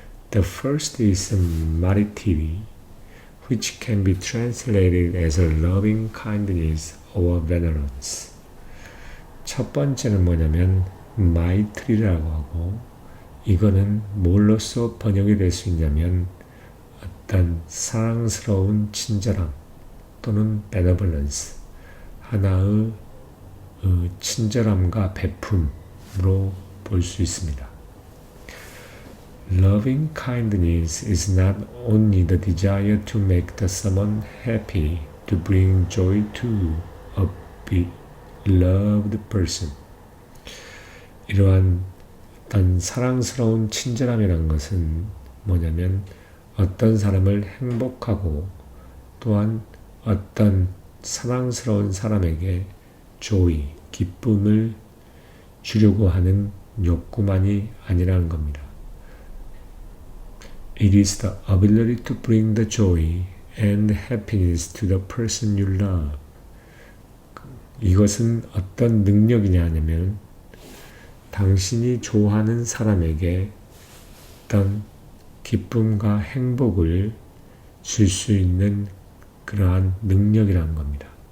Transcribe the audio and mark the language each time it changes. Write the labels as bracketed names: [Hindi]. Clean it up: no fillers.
[English] The first is maritivity, which can be translated as a loving kindness or benevolence. [Korean] 첫 번째는 뭐냐면 마이트리라고 하고, 이거는 뭘로써 번역이 될 수 있냐면 어떤 사랑스러운 친절함 또는 benevolence, 하나의 친절함과 베품으로 볼 수 있습니다. [English] Loving kindness is not only the desire to make the someone happy, to bring joy to a beloved person. [Korean] 이러한 어떤 사랑스러운 친절함이란 것은 뭐냐면 어떤 사람을 행복하고 또한 어떤 사랑스러운 사람에게 joy, 기쁨을 주려고 하는 욕구만이 아니라는 겁니다. [English] It is the ability to bring the joy and happiness to the person you love. [Korean] 이것은 어떤 능력이냐 하면 당신이 좋아하는 사람에게 어떤 기쁨과 행복을 줄 수 있는 그러한 능력이라는 겁니다.